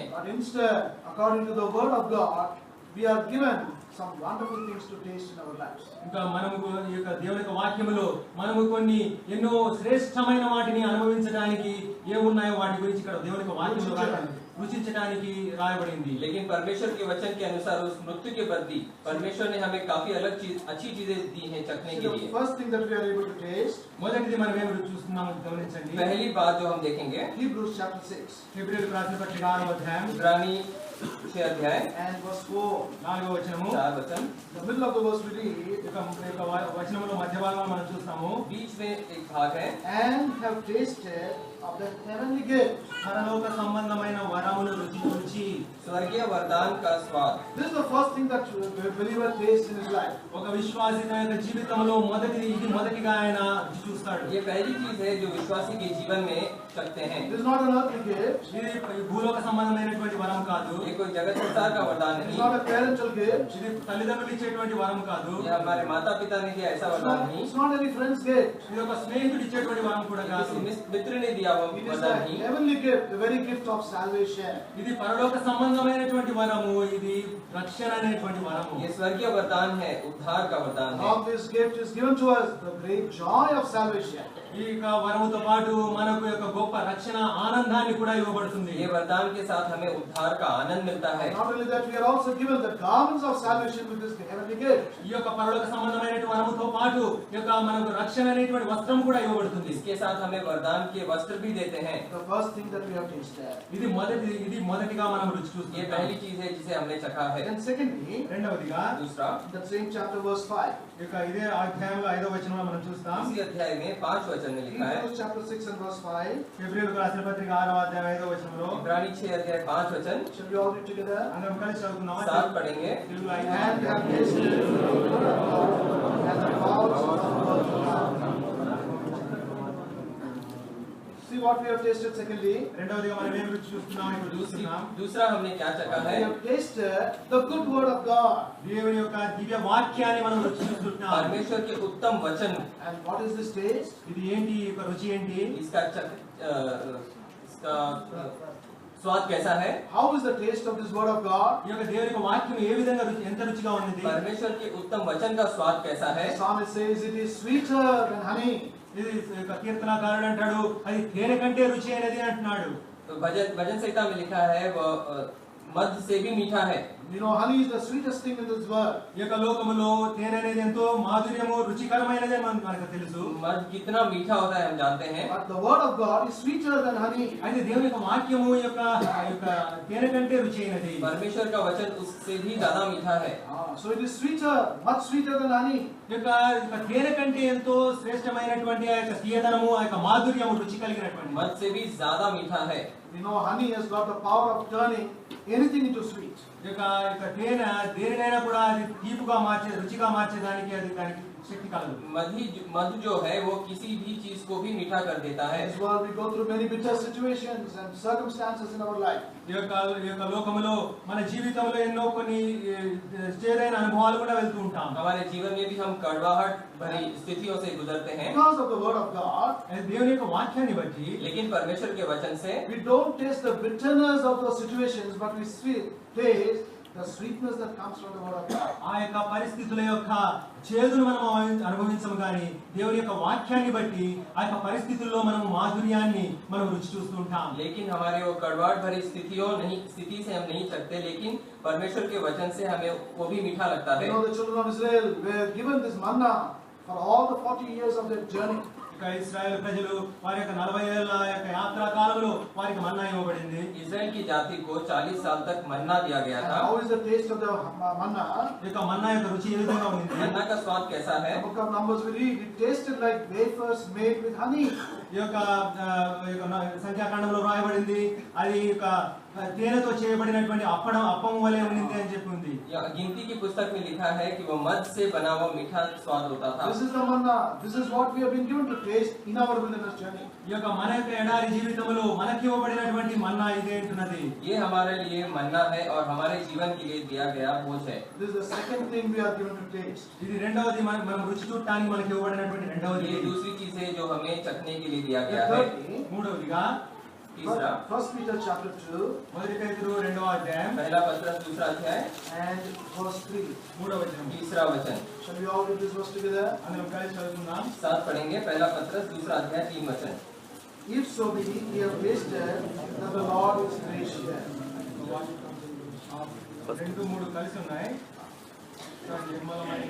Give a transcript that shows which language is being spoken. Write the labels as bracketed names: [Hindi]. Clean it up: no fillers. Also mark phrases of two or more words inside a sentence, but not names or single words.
[English] But instead, according to the word of God, we are given some wonderful things to taste in our lives. [Telugu] ఇంకా మనము ఈ యొక్క దేవుని యొక్క వాక్యములో మనము కొన్ని ఎన్నో శ్రేష్టమైన వాటిని అనుభవించడానికి ఏమున్నాయో వాటి గురించి ఇక్కడ దేవుని యొక్క వాక్యంలో రుచించడానికి రాయబడింది. [Hindi] लेकिन परमेश्वर के वचन के अनुसार उस मृत्यु के बदले परमेश्वर ने हमें काफी अलग चीज, अच्छी चीजें दी हैं चखने के [English] The [Hindi] लिए. [English] first thing that we are able to taste, [Telugu] మొదటిది మనం ఏమి రుచి చూస్తున్నామో గమనించండి. [Hindi] पहली बात जो हम देखेंगे, [English] Hebrews chapter 6. [Telugu] ఫిబ్రవరి రాసిన పత్రిక 6వ అధ్యాయం [Hindi] इब्रानी 6 अध्याय [English] and verse 4. [Telugu] 4వ వచనము [Hindi] 4 वचन, [English] In the middle of the verse we read, [Telugu] వచనములో మధ్య భాగంలో మనం చూస్తాము, [Hindi] बीच में एक भाग है, [English] and have tasted of the heavenly gift. [Telugu] పరలోక సంబంధమైన వరములు రుచి చూచి. [Hindi] स्वर्गीय वरदान का स्वाद। [English] This is the first thing that a believer tastes in his life. [Telugu] ఒక విశ్వాసి తన యొక్క జీవితంలో మొదటిగా ఆయన రుచి చూస్తాడు. [Hindi] ये पहली चीज है जो विश्वासी के जीवन में चखते हैं। [English] This is not an earthly gift. [Telugu] ఇది భూలోక సంబంధమైనటువంటి వరం కాదు. [Hindi] ये कोई जगत संसार का वरदान [English] It is [Hindi] नहीं, [English] not a parental gift. [Telugu] ఇది తల్లిదండ్రులు ఇచ్చేటువంటి వరం కాదు. [Hindi] ये हमारे माता पिता ने दिया ऐसा [English] It's [Hindi] वरदान [English] not, [Hindi] नहीं, [English] it's not any friend's gift. [Telugu] ఇది ఒక స్నేహితుడు ఇచ్చేటువంటి వరం కూడా కాదు. [Hindi] किसी मित्र ने दिया वो [English] It is [Hindi] वरदान [English] the [Hindi] नहीं, [English] heavenly gift, the very gift of salvation. [Telugu] ఇది పరలోక సంబంధమైనటువంటి వరము. ఇది రక్షణ అనేటువంటి వరము. [Hindi] ये स्वर्गीय वरदान है, उद्धार का वरदान है। [English] Of this gift is given to us the great joy of salvation. [Telugu] ఈ యొక్క వరముతో పాటు మనకు యొక్క గొప్ప రక్షణ ఆనందాన్ని కూడా ఇవ్వబడుతుంది. [Hindi] ये वरदान के साथ हमें उद्धार का आनंद मिलता है। [English] Not only that, we are also given the garments of salvation with this heavenly gift. [Telugu] ఈ యొక్క పరలోక సంబంధమైనటువంటి వరముతో పాటు ఈ యొక్క మనకు రక్షణ అనేటువంటి వస్త్రం కూడా ఇవ్వబడుతుంది. [Hindi] इसके साथ हमें वरदान के वस्त्र भी देते हैं। [English] The first thing that we have tasted. [Telugu] ఇది మొదటిగా మనం రుచి [Hindi] ये [Telugu] చూస్తాం. [Hindi] पहली चीज है जिसे हमने चखा है। [English] And secondly, [Telugu] రెండవదిగా [Hindi] दूसरा, [English] that same chapter verse 5. [Telugu] ఈ యొక్క ఇదే అధ్యాయంలో 5వ వచనంలో మనం చూస్తాం. [Hindi] इसी अध्याय में 5 वचन में लिखा है। [English] Hebrews chapter 6 and verse 5. [Telugu] ఫిబ్రవరికి రాసిన పత్రిక 6వ అధ్యాయం 5వ వచనంలో [Hindi] इब्रानी 6 अध्याय 5 वचन, [English] Shall we all read together? [Telugu] అందరం కలిసి చదువుకుందామా? [Hindi] साथ पढ़ेंगे। [Telugu] తెలుగులో [English] And [Telugu] అయితే [English] have tasted the good of God and the powers of the world to come. See what we have tasted secondly. [Telugu] రెండవదిగా మనం ఏం రుచి చూస్తున్నాం ఇప్పుడు చూస్తున్నాం. [Hindi] दूसरा हमने क्या चखा [English] We [Hindi] है? [English] have tasted the good word of God. [Telugu] దేవుని యొక్క దివ్య వాక్యాన్ని మనం రుచి చూస్తున్నాం. [Hindi] परमेश्वर के उत्तम वचन। [English] And what is this taste? [Telugu] ఇది ఏంటి? ఈ యొక్క రుచి ఏంటి? [Hindi] इसका स्वाद कैसा है? [English] How is the taste of this word of God? [Telugu] ఈ యొక్క దేవుని యొక్క వాక్యం ఏ విధంగా ఎంత రుచిగా ఉన్నది? [Hindi] परमेश्वर के उत्तम वचन का स्वाद कैसा है? [English] The psalmist says it is sweeter than honey. [Telugu] ఇది యొక్క కీర్తనకారుడు అంటాడు అది తేనె కంటే రుచి అయినది అంటున్నాడు. [Hindi] तो भजन संहिता में लिखा है वो मध से भी मीठा है। [English] You know, honey is the sweetest thing in this world. [Telugu] ఈ యొక్క లోకములో తేనె అనేది ఎంతో మాధుర్యము రుచికరమైనది అని మనకు తెలుసు. [Hindi] मध कितना मीठा होता है हम जानते हैं। [English] But the word of God is sweeter than honey. [Telugu] అయితే దేవుని యొక్క వాక్యము యొక్క తేనె కంటే రుచి అయినది. [Hindi] परमेश्वर का वचन उससे भी ज्यादा मीठा है। [English] So it is sweeter, much sweeter than honey. [Telugu] ఈ యొక్క తేనె కంటే ఎంతో శ్రేష్టమైనటువంటి ఆ యొక్క తీయదనము ఆ యొక్క మాధుర్యము రుచి కలిగినటువంటి. [Hindi] मध से भी ज्यादा मीठा है। [English] You know, honey has got the power of turning anything into sweet. [Telugu] ఈ యొక్క తేనె దేనినైనా కూడా అది తీపుగా మార్చే రుచిగా మార్చేదానికి అది దానికి శక్తి కలదు. [Hindi] मध जो है वो किसी भी चीज को भी मीठा कर देता [English] In [Hindi] है। [English] this world we go through many bitter situations and circumstances in our life. [Telugu] ఈ యొక్క లోకములో మన జీవితంలో ఎన్నో కొన్ని చేదైన అనుభవాలు కూడా వెళ్తూ ఉంటాం. [Hindi] हमारे जीवन में भी हम कड़वाहट भरी स्थितियों से गुजरते हैं, [English] Because of the word of God, [Telugu] దేవుని యొక్క వాక్యాన్ని బట్టి [Hindi] लेकिन परमेश्वर के वचन से [English] we don't taste the bitterness of those situations, but we taste the sweetness that comes from the word of God. [Telugu] ఆ యొక్క పరిస్థితుల యొక్క చేదును మనం అనుభవించము కానీ దేవుని యొక్క వాక్యాన్ని బట్టి ఆ యొక్క పరిస్థితుల్లో మనం మాధుర్యాన్ని మనం రుచి చూస్తూ ఉంటాం. [Hindi] लेकिन हमारे वो कड़वाहट भरी स्थिति से हम नहीं सकते, लेकिन परमेश्वर के वचन से हमें वो भी मीठा लगता है। [English] You know, the children of Israel were given this manna for all the 40 years of their journey. [Telugu] ఇక ఇశ్రాయేల్ ప్రజలు వారి యొక్క 40 ఏళ్ల యొక్క యాత్రా కాలంలో వారికి మన్నా ఇవ్వబడింది. [Hindi] इस्राएल की जाति को 40 साल तक मन्ना दिया गया [English] And [Hindi] था। [English] how is the taste of the manna? [Telugu] ఈ యొక్క మన్నా యొక్క రుచి ఏ విధంగా ఉంది? [Hindi] मन्ना का स्वाद कैसा [English] In [Hindi] है? [English] the book of Numbers we read, it tasted like wafers made with honey. [Telugu] ఈ యొక్క సంఖ్యాకాండంలో రాయబడింది అది యొక్క తేనెతో చేయబడినటువంటి అప్పం వలె ఉంది అని చెప్పి ఉంది. [Hindi] गिनती की पुस्तक में लिखा है कि वो मध से बना हुआ मीठा स्वाद होता था। [English] This is the manna. This is what we have been given to taste in our wilderness journey. [Telugu] ఈ యొక్క మన యొక్క ఎడారి జీవితంలో మనకి ఇవ్వబడినటువంటి మన్నా ఇదే అంటున్నది. [Hindi] ये हमारे लिए मन्ना है और हमारे जीवन के लिए दिया गया भोज है। [English] This is the second thing we are given to taste. [Telugu] ఇది రెండవది మనం రుచి చూడటానికి మనకి ఇవ్వబడినటువంటి రెండవది. [Hindi] ये दूसरी चीज है जो हमें चखने के लिए दिया गया है। [English] Thirdly, [Telugu] మూడవదిగా [Hindi] तीसरा, [English] 1 Peter chapter 2 [Telugu] మొదటి పేతురు 2వ అధ్యాయం [Hindi] पहला पत्रस 2रा अध्याय [English] and verse 3. [Telugu] 3వ వచనం. [Hindi] 3रा वचन, [English] Shall we all read this verse together? [Telugu] అందరం కలిసి చదువుకుందాం. [Hindi] साथ पढ़ेंगे। पहला पत्रस 2रा अध्याय 3 वचन। [English] If so be ye have tasted that the Lord is gracious. [Telugu] 2-3 కలిసి ఉన్నాయి. నిర్మలమైన